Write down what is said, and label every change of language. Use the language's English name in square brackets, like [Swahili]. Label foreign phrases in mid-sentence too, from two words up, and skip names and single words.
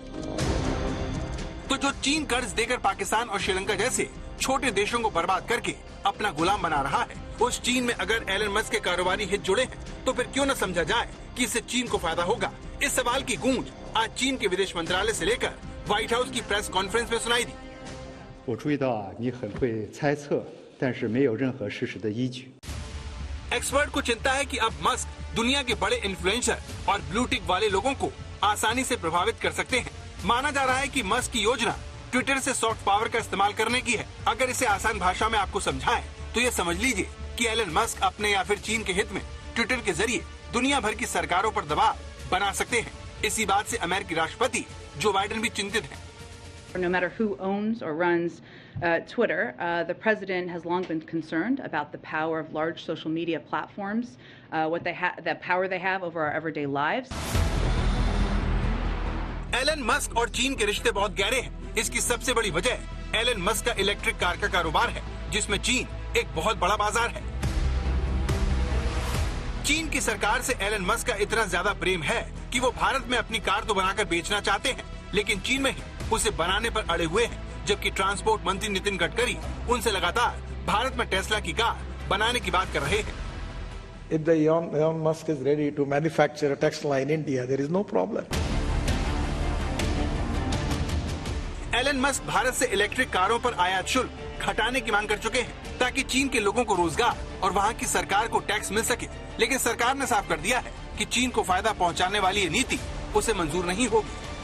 [Hindi] तो जो चीन कर्ज देकर पाकिस्तान और श्रीलंका जैसे छोटे देशों को बर्बाद करके अपना गुलाम बना रहा है, उस चीन में अगर एलन मस्क के कारोबारी हित जुड़े हैं तो फिर क्यों न समझा जाए कि इससे चीन को फायदा होगा। इस सवाल की गूंज आज चीन के विदेश मंत्रालय से लेकर व्हाइट हाउस की प्रेस कॉन्फ्रेंस में सुनाई दी। [Chinese] 我注意到你很会猜测，但是没有任何事实的依据。 [Hindi] एक्सपर्ट को चिंता है कि अब मस्क दुनिया के बड़े इन्फ्लुएंसर और [English] blue tick [Hindi] वाले लोगों को आसानी से प्रभावित कर सकते हैं। माना जा रहा है कि मस्क की योजना ट्विटर से [English] soft power [Hindi] का इस्तेमाल करने की है। अगर इसे आसान भाषा में आपको समझाएं तो ये समझ लीजिए कि एलन मस्क अपने या फिर चीन के हित में ट्विटर के जरिए दुनिया भर की सरकारों पर दबाव बना सकते हैं। इसी बात से अमेरिकी राष्ट्रपति जो बाइडेन भी चिंतित हैं। [English] No matter who owns or runs Twitter, the president has long been concerned about the power of large social media platforms, the power they have over our everyday lives. [Hindi] एलन मस्क और चीन के रिश्ते बहुत गहरे हैं। इसकी सबसे बड़ी वजह एलन मस्क का [English] electric car [Hindi] का कारोबार है, जिसमें चीन एक बहुत बड़ा बाजार है। चीन की सरकार से एलन मस्क का इतना ज्यादा प्रेम है कि वो भारत में अपनी कार तो बनाकर बेचना चाहते हैं, लेकिन चीन में ही उसे बनाने पर अड़े हुए हैं। जबकि ट्रांसपोर्ट मंत्री नितिन गडकरी उनसे लगातार भारत में टेस्ला की कार बनाने की बात कर रहे हैं। [English] If the Elon Musk is ready to manufacture a Tesla in India, there is no problem. [Hindi] एलन मस्क भारत से [English] electric cars [Hindi] पर आयात शुल्क घटाने की मांग कर चुके हैं ताकि चीन के लोगों को रोजगार और वहां की सरकार को टैक्स मिल सके। लेकिन सरकार ने साफ कर दिया है कि चीन को फायदा पहुंचाने वाली ये नीति उसे मंजूर नहीं होगी।